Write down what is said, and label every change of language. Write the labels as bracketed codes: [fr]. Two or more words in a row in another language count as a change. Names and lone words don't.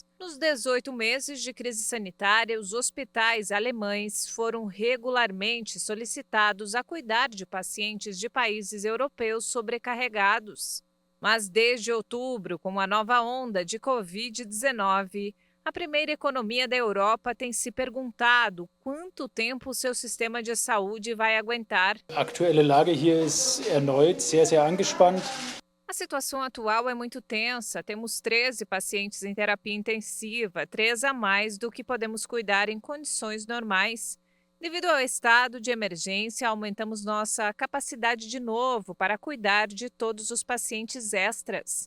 [pt] Nos 18 meses de crise sanitária, os hospitais alemães foram regularmente solicitados a cuidar de pacientes de países europeus sobrecarregados. Mas desde outubro, com a nova onda de Covid-19, a primeira economia da Europa tem se perguntado quanto tempo o seu sistema de saúde vai aguentar. [de] A aktuelle Lage hier ist erneut sehr angespannt. [pt] A situação atual é muito tensa. Temos 13 pacientes em terapia intensiva, 3 a mais do que podemos cuidar em condições normais. Devido ao estado de emergência, aumentamos nossa capacidade de novo para cuidar de todos os pacientes extras.